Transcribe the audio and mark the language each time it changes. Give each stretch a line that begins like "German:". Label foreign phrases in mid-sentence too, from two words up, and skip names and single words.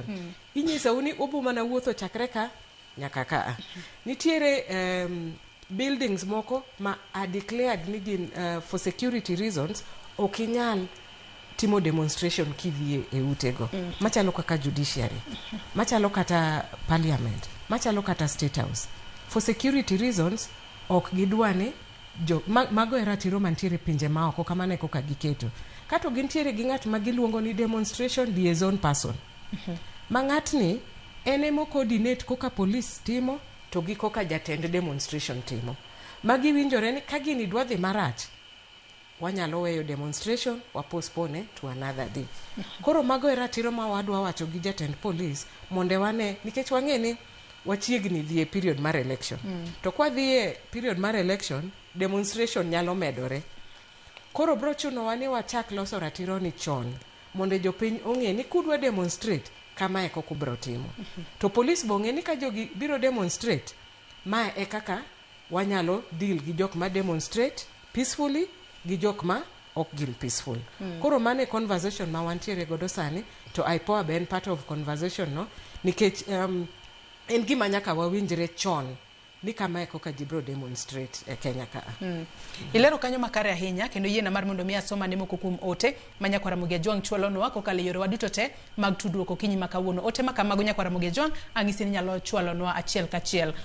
Luo (Kenya and Tanzania): Inyisa uni obu mana wuotho chakre ka nyaka ka. Nitiere buildings moko ma
English: are declared
Luo (Kenya and Tanzania): ni gin
English: for security reasons
Luo (Kenya and Tanzania): okinyal timo demonstration kidhie e utego. Machalo kaka judiciary, machalo kata parliament, machalo kata state house.
English: For security reasons
Luo (Kenya and Tanzania): ok gidwani mago era tiro mantiere pinje maoko kamane koka giketo. Kato gintiere gi ng'at ma giluongo ni
English: demonstration liaison person.
Luo (Kenya and Tanzania): Ma ng'atni ene mo coordinate koka police timo to gi koka jatend demonstration timo. Magi winjore ni ka gini dwa dhi marach, wanyalo weyo demonstration, wa
English: postpone to another day.
Luo (Kenya and Tanzania): Koro mago era tiro ma wadwa wacho gi jatend police monde wane, nikech wang'e ni wachiegni dhi e period mar election. To kwa dhi e period mar election, demonstration nyalo medore. Koro bro chuno wani wachak loso ratiro ni chon, monde jopiny ong'e ni kudwa demonstrate, kama e koko bro timo. To police bong'e ni ka jogi biro demonstrate, ma e kaka wanyalo deal gi jok ma
English: demonstrate peacefully
Luo (Kenya and Tanzania): gi jok ma ok gin peaceful. Koro mane conversation ma wantiere godo sani, to IPOA ben
English: part of conversation
Luo (Kenya and Tanzania): no, nikech en gima nyaka wawinjre chon ni kama koka jibro demonstrate e Kenya ka. Ilero kanyo makare ahinya kendo yie na mar mondo mi asoma nemo kukum ote manya kwa Ramogi Ajwang chwalo wako kale yore waduto te mag tudruok okinyi makawuono. Ote makamago nya kwa Ramogi Ajwang ang'isi ni nyalo chwalo nwa achiel kachiel.